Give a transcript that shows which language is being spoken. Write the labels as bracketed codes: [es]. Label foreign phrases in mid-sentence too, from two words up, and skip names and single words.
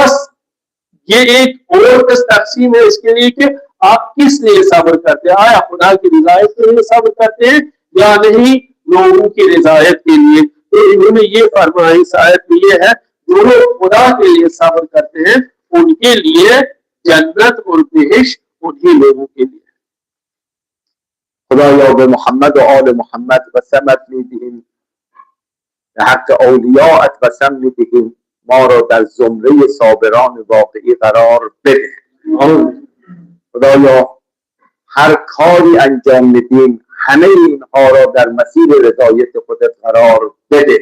[ur] بس یہ ایک اور تقسیم ہے اس کے لیے کہ آپ کس لیے صبر کرتے ہیں، آیا خدا کی رضایت کے لیے صبر کرتے ہیں یا نہیں لوگوں کی رضایت کے لیے؟ تو انہوں نے یہ فرمایا اس آیت میں یہ ہے جو لوگ خدا کے لیے صبر کرتے ہیں ان کے لیے جنت اور بہشت انہی لوگوں کے لیے۔ [fa] خدایا به محمد و آل محمد و سمت بهم به حق اولیاءت و سمت بهم ما را در زمره صابران واقعی قرار بده. خدایا هر کاری انجام میدیم همه اینها را در مسیر رضایت خودت قرار بده.